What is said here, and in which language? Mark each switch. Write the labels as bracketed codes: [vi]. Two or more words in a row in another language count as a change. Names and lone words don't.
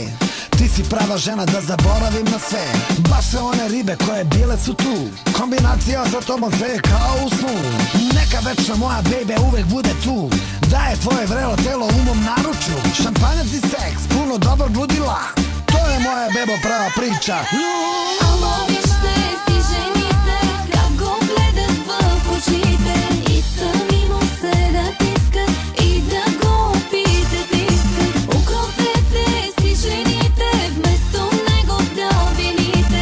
[sr] Ti si prava žena da zaboravim na sve. Baš sve one ribe koje bile su tu. Kombinacija sa tobom sve je kao u snu. Neka večna moja baby uvek bude tu. Da je tvoje vrelo telo u mom naručju. Šampanjac i seks, puno dobrog ludila. To je moja bebo prava priča. [bg] Ало, вижте си жените, как го гледат в очите и сами му се натискат и да го опитат искат. Укропете си жените, вместо него да обвините.